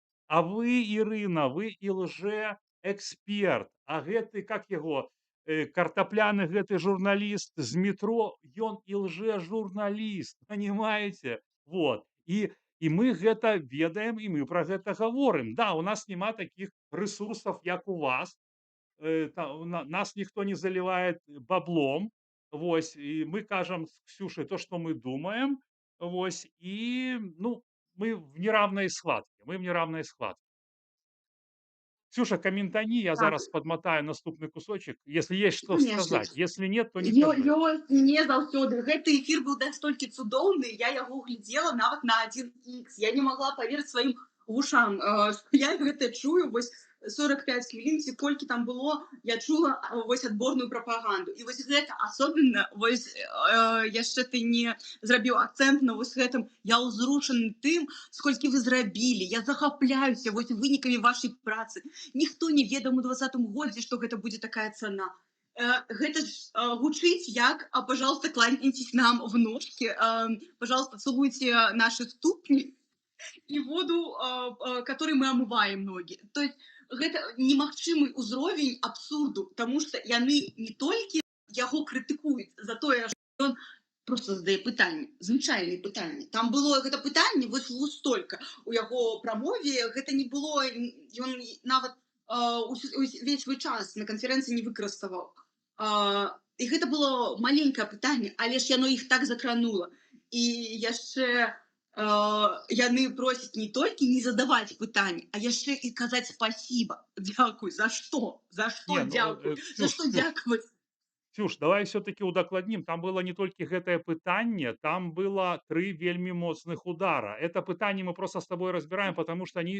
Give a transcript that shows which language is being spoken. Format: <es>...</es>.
<be>А вы, Ірына, вы і лжээксперт. А гэты, как яго, картапляны гэты журналіст з метро, ён і лжэжурналіст,</be> <ru>понимаете? Вот.</ru> <be>І мы гэта ведаем, і мы пра гэта гаворым. Да, у нас няма такіх рэсурсаў, як у вас. Нас ніхто не залівае баблом. Вось. І мы кажам з Ксюшай то, што мы думаем. Вось.</be> <ru>І, ну, мы в неравной схватке. Ксюша, комментани,</ru> <be>я зараз подмотаю наступны</be> <ru>кусочек, если есть что сказать. Если нет, то не кажи.</ru> <be>Ёсць, не заўсёды. Гэты эфір быў настолькі цудоўны, я яго глядзела нават на 1х. Я не могла паверыць сваім вушам, што я гэта чую. Вось 45 хвілін, ці колькі там было, я чула вось адборную прапаганду. І вось гэта асобна, вось яшчэ ты не зрабіў акцэнт на вось гэтым. Я ўзрушаны тым, сколькі вы зрабілі. Я захапляюся вось вынікамі вашай працы. Ніхто не ведаў у 20-м годзе, што гэта будзе такая цана. Гэта ж гучыць як,</be> <ru>пожалуйста, кланяйтесь нам в ножки, пожалуйста, целуйте наши ступни и воду, которой мы омываем ноги.</ru> <be>То есть гэта немагчымы ўзровень абсурду, таму што яны не толькі яго крытыкуюць за тое, што ён просто задае пытанне, звычайныя пытанні. Там было гэта пытанне вось столькі. У яго прамове гэта не было, ён нават увесь свой час на канферэнцыі не выкарыставаў. І гэта было маленькае пытанне, але ж яно іх так закранула. І яшчэ яны просяць не толькі не задаваць пытанні, а яшчэ і казаць спасіба. Дзякуй, за што? За што Не, ну, дзякуй? За Ксюш, што дзякаваць?</be> <ru>Ксюш, давай все-таки удакладнім.</ru> <be>Там было не толькі гэтае пытанне, там было 3 вельмі моцных удара.</be> <ru>Это пытанне мы просто с тобой разбираем, потому что они</ru>